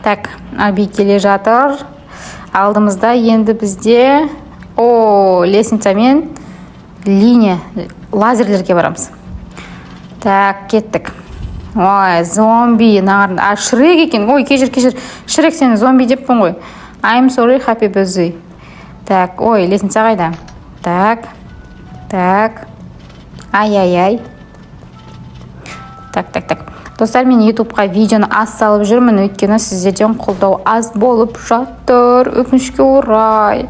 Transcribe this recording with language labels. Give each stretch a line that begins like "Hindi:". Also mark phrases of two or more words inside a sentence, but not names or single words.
Kazakh: Так, Аби келе жатыр. алдымызда енді бізде лестница мен линия лазерлерге барамыз. Так, кеттік. Ой, зомби, Шрек екен. Ой, кешір. Шрек, сені зомби деппін ғой.
English: I'm sorry, happy birthday.
Kazakh: Так, ой, лестница қайда? Так. Ай. Так. Достар, мен ютубқа видеоны аз салып жүрмін, өйткені сіздерден қолдау аз болып жатыр, өкінішке орай.